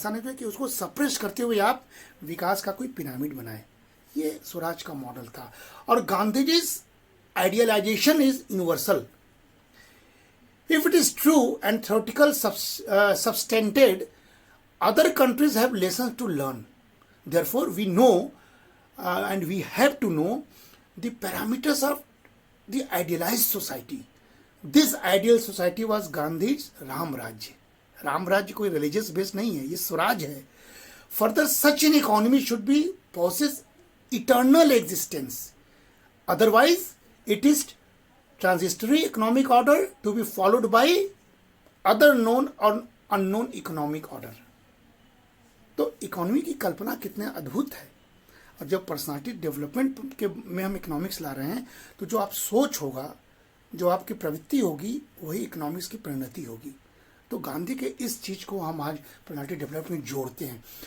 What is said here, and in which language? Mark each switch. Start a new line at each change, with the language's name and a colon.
Hindi: ऐसा नहीं हो कि उसको सप्रेस करते हुए आप विकास का कोई पिरामिड बनाए। ये स्वराज का मॉडल था। और Gandhi ji
English: Idealization is universal. If it is true and theoretical substanted, other countries have lessons to learn. Therefore, we know and we have to know the parameters of the idealized society. This ideal society was Gandhi's Ram Rajya.
Hindi: Ram Rajya कोई religious base नहीं है, ये स्वराज है.
English: Further, such an economy should be possess eternal existence. Otherwise, it is transitory economic order to be followed by other known or unknown economic order.
Hindi: तो economy की कल्पना कितने अद्भुत है। और जब पर्सनालिटी डेवलपमेंट के में हम इकोनॉमिक्स ला रहे हैं तो जो आप सोच होगा, जो आपकी प्रवृत्ति होगी, वही इकोनॉमिक्स की परिणति होगी। तो गांधी के इस चीज़ को हम आज पर्सनालिटी डेवलपमेंट जोड़ते हैं।